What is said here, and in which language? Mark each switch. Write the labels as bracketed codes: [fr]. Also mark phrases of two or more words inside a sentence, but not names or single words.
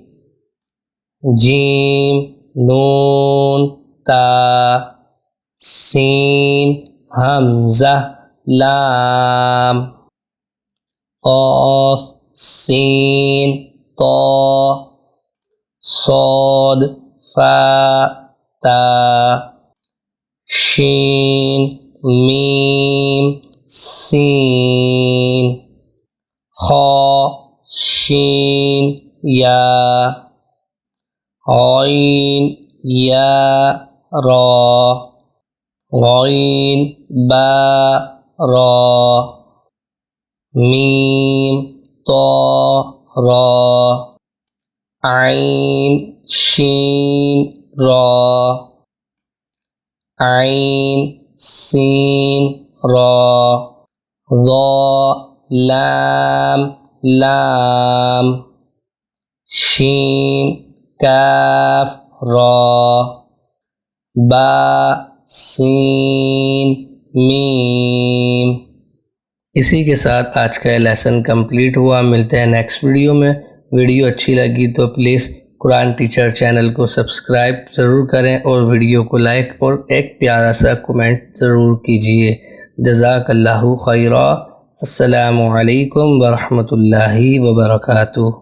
[ar] جيم نون تا سين همزة لام قاف سين طا صاد فا تا شين ميم سين خا شين يا عين يا را غين با را ميم طا را عين شين را عين سين را ضا لام لام شين كاف را، با سين ميم. [hi] इसी के साथ आज का [en] lesson complete [hi] हुआ। मिलते हैं [en] next video [hi] में। वीडियो अच्छी लगी तो प्लीज़ कुरान टीचर चैनल को सब्सक्राइब ज़रूर करें और वीडियो को लाइक और एक प्यारा सा कमेंट ज़रूर कीजिए। [ar] جزاك الله خيرا. السلام عليكم ورحمة الله وبركاته.